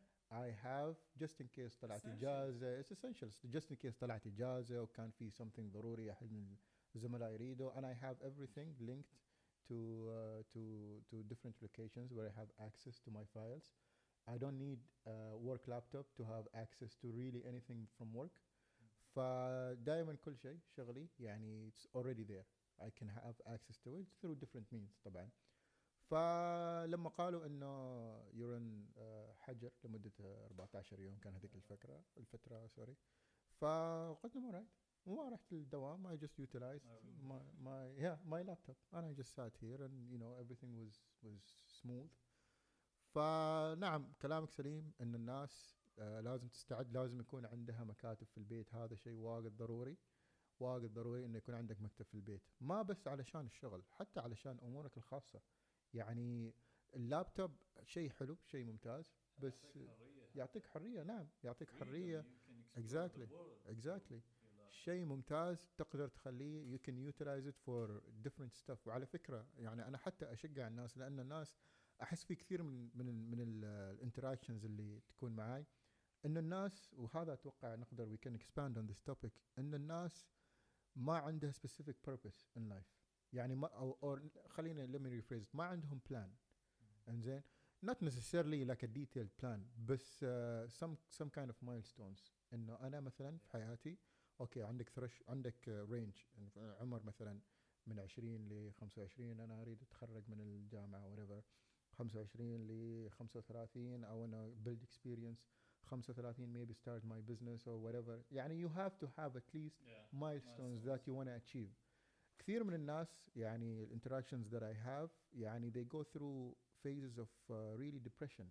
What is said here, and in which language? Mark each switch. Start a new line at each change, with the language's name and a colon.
English: I have just in case
Arabic: طلعت إجازة.
English: It's essential just in case طلعت إجازة
Arabic: وكان في
English: something
Arabic: ضروري أحد من الزملاء يريده,
English: and I have everything linked to to different locations where I have access to my files. I don't need a work laptop to have access to really anything from work.
Arabic: فدائما كل شيء شغلي يعني
English: it's already there. I can have access to it through different means طبعا.
Arabic: فلما قالوا انه يورن حجر لمده 14 يوم كان هذيك الفتره سوري, فقلت لهم alright, وما رحت للدوام.
English: I just utilized my laptop and I just sat here and you know everything was smooth.
Arabic: فنعم كلامك سليم ان الناس لازم تستعد, لازم يكون عندها مكاتب في البيت. هذا شيء واجد ضروري, واجد ضروري انه يكون عندك مكتب في البيت, ما بس علشان الشغل, حتى علشان امورك الخاصه. يعني اللابتوب شيء حلو, شيء ممتاز, بس يعطيك حريه. نعم يعطيك حريه.
English: exactly
Arabic: شيء ممتاز تقدر تخليه
English: you can utilize it for different stuff.
Arabic: وعلى فكره يعني انا حتى اشجع الناس, لان الناس احس في كثير من الانتراكشنز اللي تكون معاي, انه الناس, وهذا اتوقع نقدر
English: we can expand on this topic,
Arabic: ان الناس ما عندها
English: specific purpose in life.
Arabic: يعني ما أو خلينا
English: let me rephrase,
Arabic: ما عندهم plan.
English: انزين, not necessarily like a detailed plan, بس some kind of milestones.
Arabic: انه انا مثلا في حياتي اوكي عندك عندك رينج عمر مثلا من 20 ل 25, انا اريد اتخرج من الجامعه whatever. 25 ل 35 او انا
English: build experience. 35 maybe start my business or whatever. يعني you have to have at least milestones that you want to achieve.
Arabic: كثير من الناس يعني
English: interactions that I have يعني they go through phases of really depression.